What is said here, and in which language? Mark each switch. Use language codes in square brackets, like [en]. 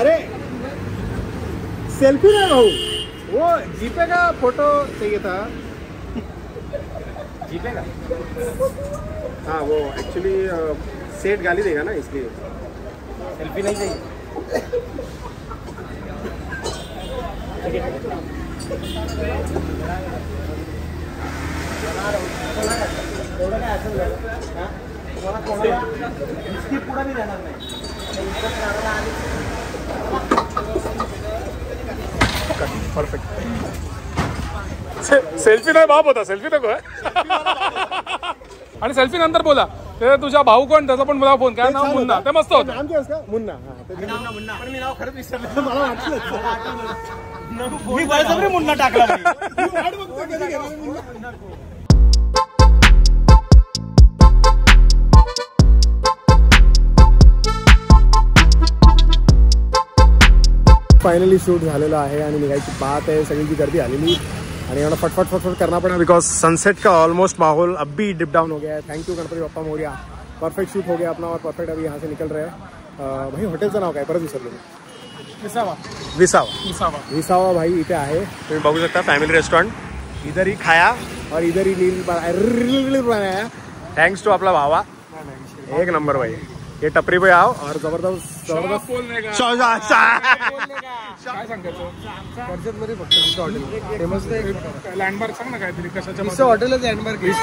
[hi] अरे सेल्फी ना भाऊ, वो जीपे का फोटो चाहिए था। जीपे का? हाँ वो एक्चुअली सेट गाली देगा ना, इसलिए सेल्फी नहीं चाहिए। [mr] एवढं काय असेल ना, तुम्हाला कोणाला बिस्किट पुडा बी देणार नाही। [en] Perfect. [mr] सेल्फी नाही बाप होता, सेल्फी नको आणि सेल्फी नंतर बोला। ते तुझा भाऊ कोण, त्याचा पण बोला फोन, काय नाव? मुन्ना। ते मस्त होतं [hi] नाम क्या उसका? मुन्ना। [mr] मुन्ना पण मी नाव खरंच विसरलो। मला वाटलं मी बळजबरी मुन्ना टाकला भाई। वाट बघतो कधी घेणार मुन्ना। फायनली शूट झालेलं आहे आणि निघायची बात आहे, सगळी गर्दी आलेली आणि एवढा फटफट [hi] करना पड़ा बिकॉज सनसेट का ऑलमोस्ट माहौल अब भी डिप डाउन हो गया है। Thank you Ganpati Bappa Morya, perfect shoot हो गया अपना और परफेक्ट अभी यहाँ से निकल रहे हैं। [mr] भाई हॉटेलचं नाव काय परत विसरलो मी। विसावा भाई इथे आहे, तुम्ही बघू शकता फॅमिली रेस्टॉरंट। [hi] इधर ही खाया और इधर ही रील बनाया, [en] thanks to [mr] आपला भावा, [hi] एक नंबर भाई। ये टपरी पे आओ और जबरदस्त [mr] काय सांगायचं कर्जत मध्ये फक्त हॉटेल फेमस लँडमार्क सांग ना काहीतरी कशाच्या हॉटेलच लँडमार्क।